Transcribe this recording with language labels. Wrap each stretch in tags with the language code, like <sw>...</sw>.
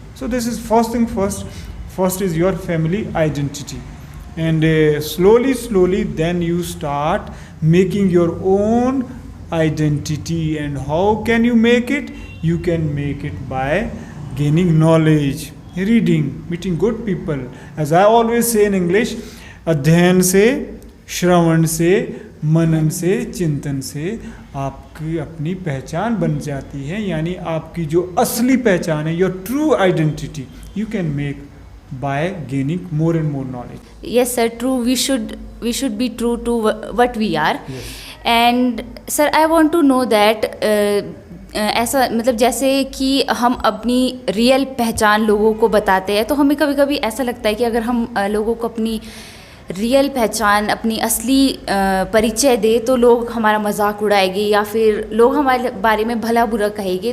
<en>So this is first thing first. First is your family identity. And slowly, then you start making your own identity. And how can you make it? You can make it by gaining knowledge, reading, meeting good people. As I always say in English,</en> <hi>अध्ययन से, श्रवण से, मनन से, चिंतन से आपकी अपनी पहचान बन जाती है. यानी आपकी जो असली पहचान है,</hi> <en>Your true identity, you can make by gaining more and more knowledge. Yes sir, true. We should be true to what we are. Yes. And sir, I want to know that</en> <hi>ऐसा मतलब जैसे कि हम अपनी real पहचान लोगों को बताते हैं तो हमें कभी कभी ऐसा लगता है कि अगर हम लोगों को अपनी रियल पहचान अपनी असली परिचय दे तो लोग हमारा मजाक उड़ाएंगे या फिर लोग हमारे बारे में भला बुरा कहेंगे.</hi>